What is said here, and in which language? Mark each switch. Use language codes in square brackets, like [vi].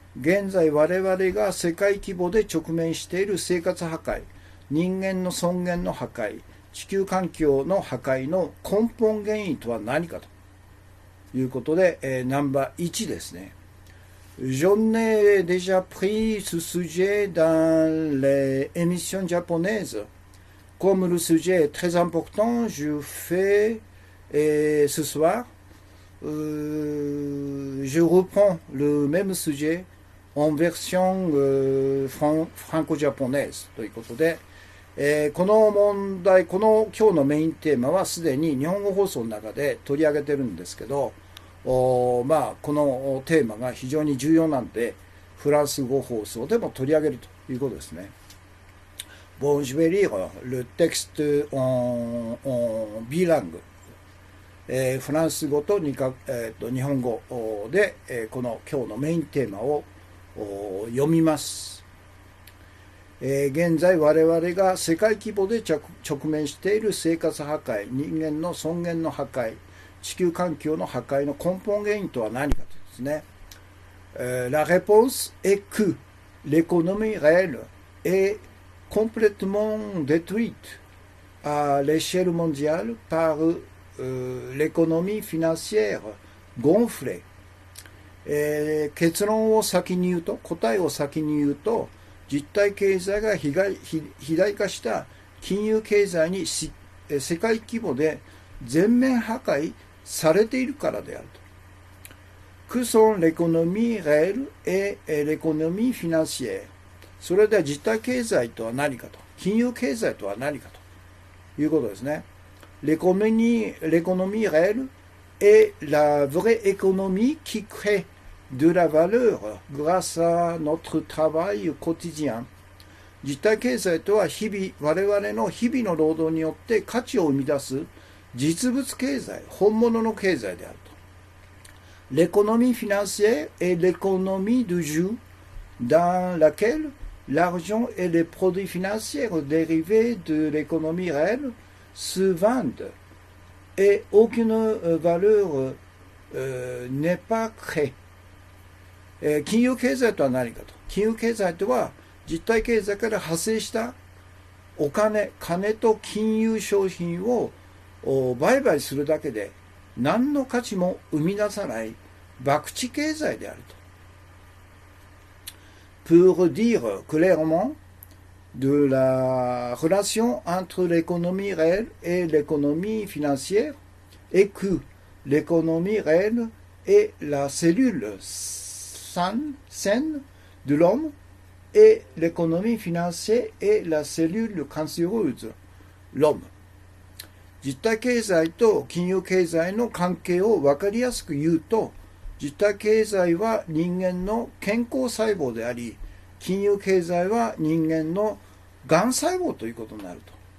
[ja] 現在我々が世界規模で直面している生活破壊、人間の尊厳の破壊、地球環境の破壊の根本原因とは何かということで、ナンバー1ですね。 [fr] J'en ai déjà pris ce sujet dans les émissions japonaises. Comme le sujet est très important, je fais ce soir, je reprends le même sujet en version franco-japonaise [ja] ということで、この問題、今日のメインテーマはすでに日本語放送の中で取り上げてるんですけど、このテーマが非常に重要なんで、フランス語放送でも取り上げるということですね。 [fr] Bon, je vais lire le texte en bilingue. [ja] フランス語と日本語で、この今日のメインテーマを読みます。現在我々が世界規模で直面している生活破壊、人間の尊厳の破壊、地球環境の破壊の根本原因とは何かとですね。 [fr] La réponse est que l'économie réelle est complètement détruite à l'échelle mondiale par l'économie financière gonflée. [ja] 結論を先に言うと、答えを先に言うと、実体経済が肥大化した金融経済に世界規模で全面破壊されているからであると。 [fr] Que sont l'économie réelle et l'économie financière。 [ja] それでは実体経済とは何かと、金融経済とは何かということですね。 [fr] L'économie réelle est la vraie économie qui crée de la valeur grâce à notre travail quotidien。 [ja] 実体経済とは我々の日々の労働によって価値を生み出す実物経済、本物の経済であると。 [fr] L'économie financière est l'économie du jeu dans laquelle l'argent et les produits financiers dérivés de l'économie réelle se vendent et aucune valeur n'est pas créée。 [ja] 金融経済とは何かと。金融経済とは実体経済から派生したお金と金融商品を売買するだけで何の価値も生み出さない博打経済であると。 [fr] Pour dire clairement de la relation entre l'économie réelle et l'économie financière et que l'économie réelle est la cellule saine de l'homme et l'économie financière est la cellule cancéreuse l'homme。 [ja] 実体経済と金融経済の関係を分かりやすく言うと、実体経済は人間の健康細胞であり、金融経済は人間のがん細胞ということになると。